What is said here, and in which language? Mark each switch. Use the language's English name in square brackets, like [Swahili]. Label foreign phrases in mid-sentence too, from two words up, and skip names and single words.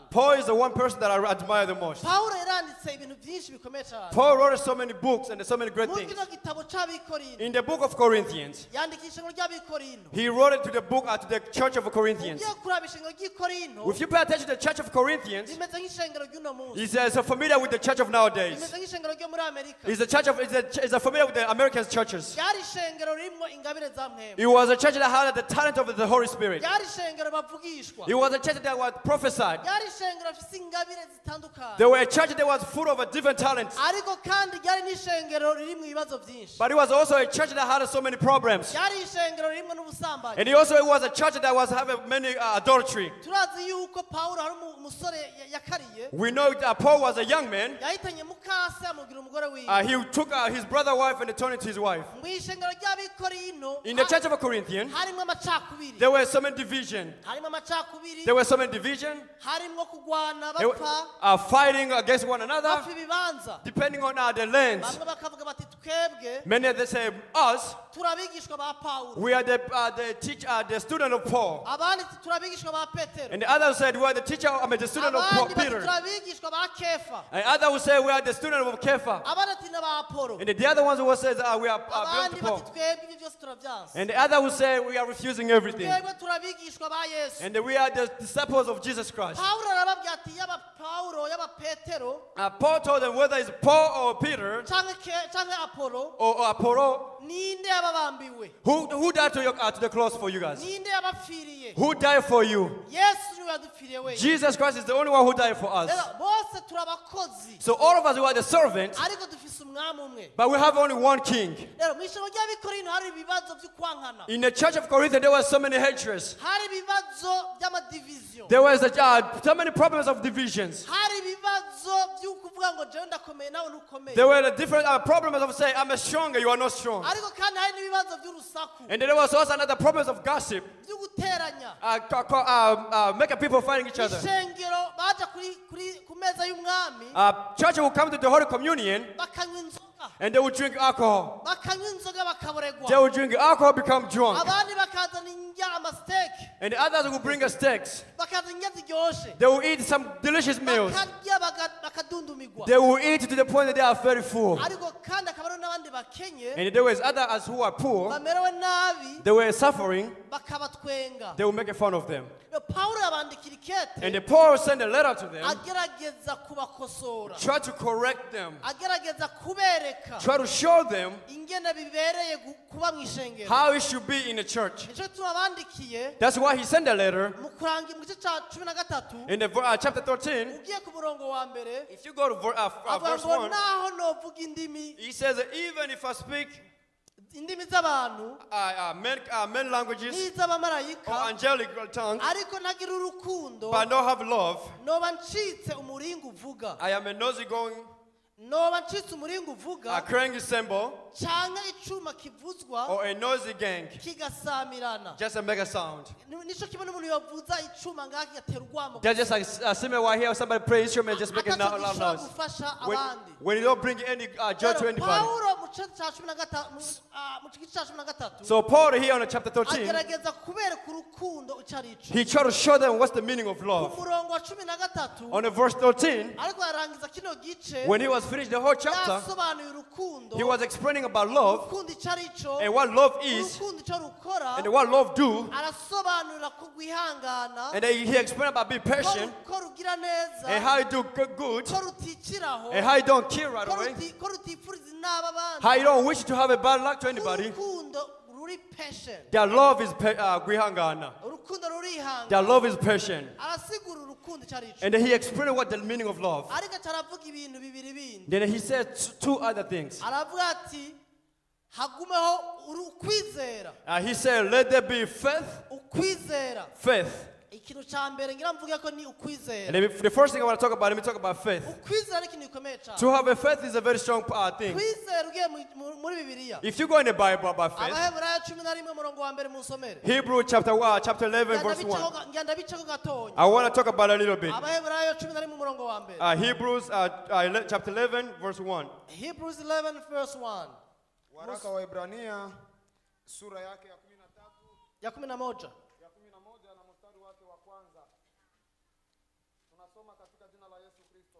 [English] Paul is the one person that I admire the most. [Rundi] Paulo yaranditse ibintu byinshi bikomeye cyane. [English] Paul wrote so many books and so many great things. [Rundi] Mu gitabo cy'Abikorinto. [English] In the book of Corinthians, [Rundi] Yandikisha ngo ry'Abikorinto. [English] he wrote it to the book to the church of Corinthians. [Rundi] Ugiye kurabisha ngo ry'Ikorinto. [English] If you pay attention to the church of Corinthians, [Rundi] Rimeze nk'ishengero ry'uno munsi. [English] he's so familiar with the church of nowadays. [Rundi] Rimeze nk'ishengero ryo muri Amerika. [English] He's familiar with the American churches. [Rundi] Yari ishengero rimwe ingabire za mwema. [English] It was a church that had the talent of the Holy Spirit. [Rundi] Yari ishengero bavugishwa. [English] It was a church that was prophesied. [Rundi] Yari ishengero rifite ingabire zitandukanye. [English] They were a church that was full of different talents. [Rundi] Ariko kandi yari n'ishengero riri mu ibibazo byinshi. [English] But it was also a church that had so many problems. [Rundi] Yari ishengero rimwe n'ubusambanyi. [English] And it was a church that was having many adultery. [Rundi] Turazi yuko Paulo hari umusore yakariye. [English] We know that Paul was a young man. [Rundi] Yahitanye mukase amugira umugore wiwe. [English] He took his brother's wife and turned it to his wife. [Rundi] Mu ishengero ry'Abikorinto. [English] In the church of Corinthians, [Rundi] harimo amacakubiri. [English] there were so many division. [Rundi] Harimo amacakubiri. [English] There were so many division. [Rundi] Harimo kugwana [English] They [Rundi] bapfa. [English] were fighting against one another, [Rundi] Bapfa ibibanza. [English] depending on the lands. [Rundi] Bamwe bakavuga bati twebwe [English] Many they say us, [Rundi] turabigishwa ba Paulo. [English] we are the student of Paul. [Rundi] Abandi turabigishwa ba Petero. [English] And the others said we are the the student of [Rundi] Abandi bati [English] Peter. [Rundi] turabigishwa ba Kefa. [English] And others will say we are the student of Kepha. [Rundi] Abandi ati na ba Apollo. [English] And the other ones who says we are belong to [Rundi] Abandi [English] Paul. [Rundi] bati twebwe ibyo byose turavyanse. [English] And the other will say we are refusing everything. [Rundi] Twebwe turabigishwa ba Yesu. [English] And we are the disciples of Jesus Christ. [Rundi] Paulo arababwira ati yaba Paulo yaba Petero [English] Paul told them whether it's Paul or Peter [Rundi] canke Apollo [English] or Apollo, [Rundi] ninde yababambiwe. [English] who died to the cross for you guys? [Rundi] Ninde yabapfiriye. [English] Who died for you? [Rundi] Yesu niwe yadupfiriye wenyine. [English] Jesus Christ is the only one who died for us. [Rundi] Rero bose turabakozi. [English] So all of us who are the servants, [Rundi] Ariko dufise umwami umwe. [English] but we have only one king. [Rundi] Rero mu ishengero ry'Abikorinto hari ibibazo byo kwankana. [English] In the church of Corinth, there were so many hatreds. [Rundi] Hari ibibazo by'amadivision. [English] There was so many problems of divisions. [Rundi] Hari ibibazo byo kuvuga ngo jewe ndakomeye nawe ntukomeye. [English] There were the different problems of saying, I'm stronger, you are not strong. [Rundi] Ariko kandi hari n'ibibazo by'urusaku. [English] And then there was also another problems of gossip, [Rundi] Byo guteranya. [English] making people fighting each other. [Rundi] Ishengero baja ku meza y'umwami. [English] Church will come to the Holy Communion [Rundi] Bakanywa inzoga. [English] and they will drink alcohol. [Rundi] Bakanywa inzoga bakaboregwa. [English] They will drink alcohol, become drunk. [Rundi] Abandi bakazana indya amasiteke. [English] And the others will bring us steaks. [Rundi] Bakazana indya ziryoshe. [English] They will eat some delicious meals. [Rundi] Bakarya bakadundumigwa. [English] They will eat to the point that they are very full. [Rundi] Ariko kandi akaba ari n'abandi bakenye. [English] And there was others who are poor. [Rundi] Bamerewe nabi. [English] They were suffering. [Rundi] Bakabatwenga. [English] They will make fun of them. [Rundi] Paulo yabandikira ikete. [English] And the Paul sent a letter to them. [Rundi] Agerageza kubakosora. [English] Try to correct them. [Rundi] Agerageza kubereka. [English] Try to show them [Rundi] Ingene bibereye kuba mu ishengero. [English] how it should be in the church. [Rundi] Nico tubabandikiye. [English] That's why he sent a letter [Rundi] Mu kurangira mu gice ca 13. [English] in the chapter 13. [Rundi] Ugiye ku murongo wa mbere. [English] If you go to [Rundi] Avuga [English] verse [Rundi] ngo [English] 1, [Rundi] naho novuga indimi. [English] he says that even if I speak [Rundi] Indimi z'abantu. [English] men languages or [Rundi] N'iz'abamarayika. [English] angelic tongues, [Rundi] Ariko ntagira urukundo. [English] but don't have love, [Rundi] Noba ncitse umuringa uvuga. [English] I am a nosy going, [Rundi] Noba ncitse umuringa [English] a [Rundi] uvuga. [English] cranky cymbal, [Rundi] Canke icuma kivuzwa. [English] or a noisy gang, [Rundi] Kigasamirana. [English] just to make a sound. [Rundi] Nico kimwe n'umuntu yavuza icuma ngaho kigatera urwamo. [English] They're just like similar while here somebody play instrument, just making [Rundi] Ataco [English] loud [Rundi] gishobora [English] noise. [Rundi] gufasha [English] When, [Rundi] abandi. [English] when you don't bring any joy to [Rundi] Rero [English] anybody. [Rundi] Paulo mu gice ca 13 mu gice ca 13 [English] So Paul here on chapter 13, [Rundi] agerageza kubereka urukundo icarico. [English] he tried to show them what's the meaning of [Rundi] Ku [English] love. [Rundi] murongo wa 13 [English] On the verse 13, [Rundi] ariko arangiza kino gice [English] when he was finished the whole chapter, [Rundi] yasobanuye urukundo. [English] he was explaining about love [Rundi] Urukundo icarico. [English] and what love is [Rundi] Urukundo ico rukora. [English] and what love do. [Rundi] Arasobanurira ko gwihangana. [English] And then he explained about being patient [Rundi] Ko rugira neza. [English] and how you do good [Rundi] Ko rutikiraho. [English] and how you don't kill right [Rundi] Ko [English] away. [Rundi] rutifuriza inaba abandi. [English] How you don't wish to have a bad luck to anybody. [Rundi] Urukundo ruri patient. [English] Their love is gwihangana. [Rundi] Urukundo rurihanga. [English] Their love is patient. [Rundi] Arasigura urukundo icarico. [English] And then he explained what the meaning of love. [Rundi] Ariko aravuga ibintu bibiri bindi. [English] Then he said two other things. [Rundi] Aravuga ati hagumeho ukwizera. [English] He said, let there be faith. [Rundi] Ukwizera. [English] Faith. [Rundi] Ikintu ca mbere ngira mvuge ko ni ukwizera. [English] And then the first thing I want to talk about, let me talk about faith. [Rundi] Ukwizera ni ikintu gikomeye cyane. [English] To have a faith is a very strong thing. [Rundi] Kwizera ugiye muri Bibiliya. [English] If you go in the Bible about faith, [Rundi] Abaheburayo 11 umurongo wa mbere musomere. [English] Hebrew chapter 11 verse 1. [Rundi] Ngenda bicako gatonya. [English] I want to talk about a little bit. [Rundi] Abaheburayo 11 umurongo wa mbere. [English] Hebrews chapter 11 verse 1. Hebrews 11 verse 1. [Swahili] Waraka wa Ibrania sura yake ya 11 na mstari wake wa kwanza. Tunasoma katika jina la Yesu Kristo.